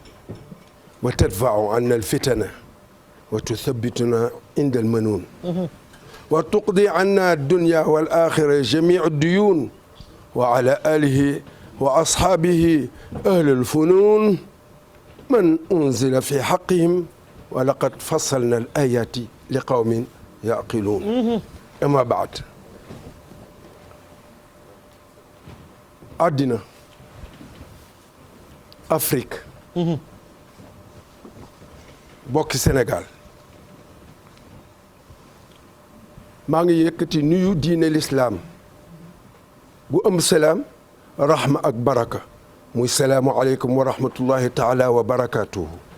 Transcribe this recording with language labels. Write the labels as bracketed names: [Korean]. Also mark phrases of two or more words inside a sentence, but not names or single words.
[Arabic] وتدفع عنا الفتنة وتثبتنا عند المنون وتقضي عنا الدنيا والآخرة جميع الديون وعلى آله وأصحابه أهل الفنون من أنزل في حقهم ولقد فصلنا الآيات لقوم يعقلون أما بعد [Wolof] àddina Afrique bokki Sénégal maa ngi yëkkati nuyu diine lislaam bu ëmb salaam rahma ak baraka muy [Arabic] السلام عليكم ورحمة الله تعالى وبركاته